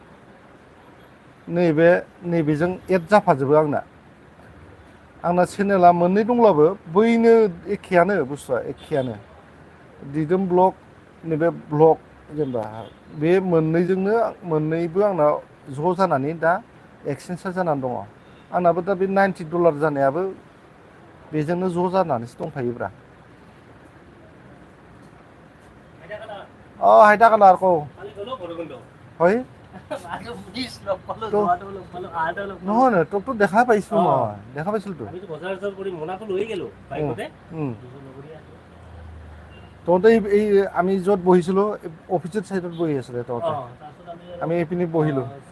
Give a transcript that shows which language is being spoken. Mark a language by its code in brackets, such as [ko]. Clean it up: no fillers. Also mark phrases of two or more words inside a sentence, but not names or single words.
[brx] नैबेजों एड जाफाजोबो आंना चेनेला मोननै दंब्लाबो बैनो एखेयानो बुस्थुआ एखेयानो दिदोम ब्लक नैबे ब्लक जेनेबा बे मोननैबो आंनाव ज' जानानै दा एक्सेन्सआ जानानै दङ आंनाबो दा बे $90 जानायाबो बेजोंनो ज' जानानैसो दंफायोब्रा [as] হাইটা কালার কো হয় নহয় নহয় তোকতো দেখা পাইছো মই দেখা পাইছিলো তো তহঁতে এই আমি য'ত বহিছিলো [en] office side [as] বহি আছিলে তহঁতে আমি এইপিনে বহিলো